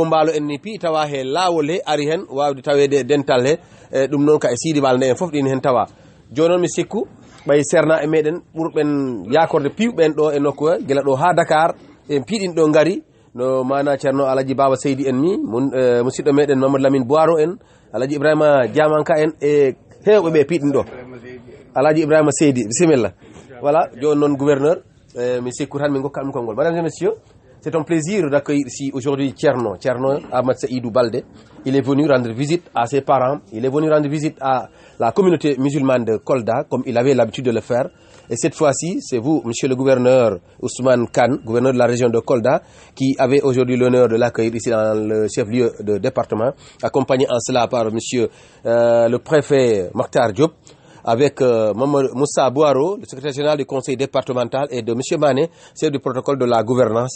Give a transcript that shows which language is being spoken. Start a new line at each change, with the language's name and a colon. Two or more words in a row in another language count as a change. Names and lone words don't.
Fula: Mbaalo en ni pi tawa he lawol he ari hen wawde tawede dental he ɗum noon ka e Sidi Balde en foof ɗin hen tawa joni noon mi sikku ɓay serna e meɗen ɓurɓen yakorde piwɓen ɗo e nokku he guila ɗo ha Dakar en piɗin ɗo gari no mana ceerno Alaji Baba Seydi en ni musidɗo meɗen Mamadou Lamine Boiro en Alaji Ibrahima Diamanka en e hewɓe ɓe piɗin ɗo Alaji Ibrahima Seydi bisimilla voilà joni noon gouverneur mi sikku tan min gokka ɗum konngol.
French: Mesdames et messieurs, c'est un plaisir d'accueillir ici aujourd'hui Thierno Amadou Saïdou Balde. Il est venu rendre visite à ses parents, il est venu rendre visite à la communauté musulmane de Kolda comme il avait l'habitude de le faire. Et cette fois-ci, c'est vous, monsieur le gouverneur Ousmane Kane, gouverneur de la région de Kolda, qui avez aujourd'hui l'honneur de l'accueillir ici dans le chef-lieu de département, accompagné en cela par monsieur le préfet Mactar Diop, avec Moussa Bouarou, le secrétaire général du conseil départemental, et de monsieur Mané, chef du protocole de la gouvernance.